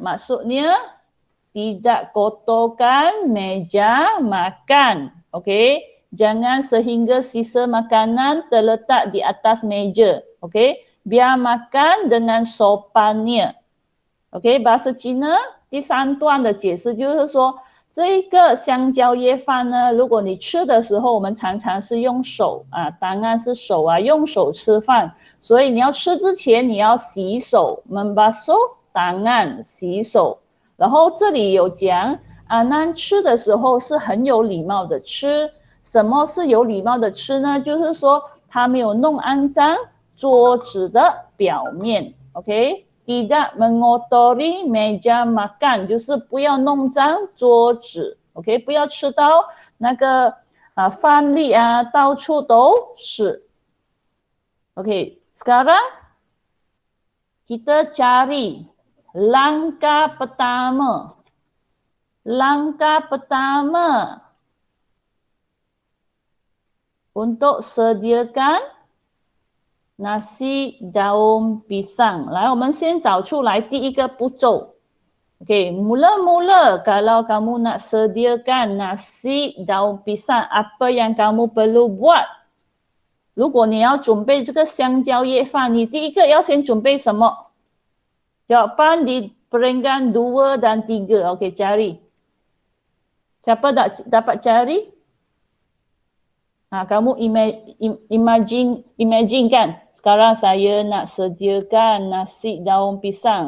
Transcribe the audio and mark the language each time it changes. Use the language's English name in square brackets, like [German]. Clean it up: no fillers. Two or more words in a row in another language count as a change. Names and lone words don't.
[Malay] Maksudnya, tidak kotorkan meja makan. Okey? Jangan sehingga sisa makanan terletak di atas meja. Okey? Biar makan dengan sopannya. [Chinese] OK， [Malay] bahasa Cina [Chinese] 第三段的解释就是说，这个香蕉叶饭呢，如果你吃的时候，我们常常是用手当然是手用手吃饭，所以你要吃之前你要洗手 [Malay] membasuh tangan [Chinese] 洗手。然后这里有讲那吃的时候是很有礼貌的吃。什么是有礼貌的吃呢？就是说他没有弄肮脏桌子的表面 ，OK。 [Malay] Tidak mengotori meja makan， [Chinese] 就是不要弄脏桌子 ，OK， 不要吃到那个饭粒到处都是 ，OK。 [Malay] Sekarang kita cari langkah pertama. Langkah pertama untuk sediakan nasi daun pisang. [Chinese] 来，我们先找出来第一个步骤。 [Malay] OK， mula-mula kalau kamu nak sediakan nasi daun pisang, apa yang kamu perlu buat? [Chinese] 如果你要准备这个香蕉叶饭，你第一个要先准备什么？ [Malay] Jawapan di peringkat 2 dan 3. OK, cari. Siapa dapat cari? Kamu imagine kan Sekarang saya nak sediakan nasi daun pisang.